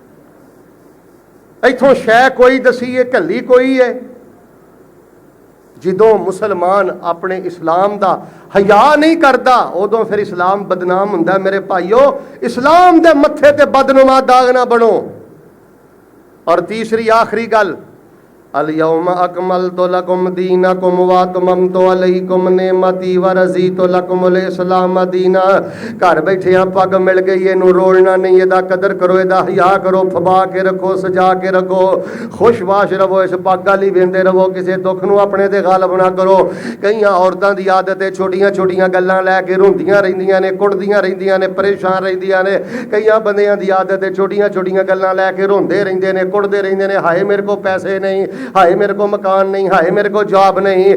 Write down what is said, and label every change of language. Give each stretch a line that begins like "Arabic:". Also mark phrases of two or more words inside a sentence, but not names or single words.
Punjabi: ਇੱਥੋਂ ਸ਼ੈ ਕੋਈ ਦੱਸੀ ਹੈ, ਘੱਲੀ ਕੋਈ ਹੈ। ਜਦੋਂ ਮੁਸਲਮਾਨ
Urdu: اپنے اسلام کا حیا نہیں کرتا,
Punjabi: ਉਦੋਂ ਫਿਰ ਇਸਲਾਮ ਬਦਨਾਮ ਹੁੰਦਾ। ਮੇਰੇ ਭਾਈਓ, ਇਸਲਾਮ ਦੇ ਮੱਥੇ ਤੇ ਬਦਨੁਮਾ ਦਾਗ਼ ਨਾ ਬਣੋ। ਔਰ ਤੀਸਰੀ ਆਖ਼ਰੀ ਗੱਲ,
Arabic: اليوم أكملت لكم دينكم وأتممت عليكم نعمتي ورضيت لكم الإسلام دينا.
Punjabi: ਘਰ ਬੈਠਿਆਂ ਪੱਗ ਮਿਲ ਗਈ, ਇਹਨੂੰ ਰੋਲਣਾ ਨਹੀਂ, ਇਹਦਾ ਕਦਰ ਕਰੋ, ਇਹਦਾ ਹਯਾ ਕਰੋ, ਫਬਾ ਕੇ ਰੱਖੋ, ਸਜਾ ਕੇ ਰੱਖੋ, ਖ਼ੁਸ਼ਬਾਸ਼ ਰਹੋ, ਇਸ ਪੱਗ ਵਾਲੀ ਵੇਂਦੇ ਰਹੋ, ਕਿਸੀ ਦੁੱਖ ਨੂੰ ਅਪਣੇ ਤੇ ਗ਼ਾਲਿਬ ਨਾ ਕਰੋ। ਕਈ ਔਰਤਾਂ ਦੀ ਆਦਤ ਹੈ ਛੋਟੀਆਂ ਛੋਟੀਆਂ ਗੱਲਾਂ ਲੈ ਕੇ ਰੋਂਦੀਆਂ ਰਹਿੰਦੀਆਂ ਨੇ, ਕੁੜ੍ਹਦੀਆਂ ਰਹਿੰਦੀਆਂ ਨੇ, ਪਰੇਸ਼ਾਨ ਰਹਿੰਦੀਆਂ ਨੇ। ਕਈ ਬੰਦਿਆਂ ਦੀ ਆਦਤ ਹੈ ਛੋਟੀਆਂ ਛੋਟੀਆਂ ਗੱਲਾਂ ਲੈ ਕੇ ਰੋਂਦੇ ਰਹਿੰਦੇ ਨੇ, ਕੁੜ੍ਹਦੇ ਰਹਿੰਦੇ ਨੇ,
Urdu: ہائے میرے کو پیسے نہیں، ہائے میرے کو مکان نہیں، ہائے میرے کو جاب نہیں.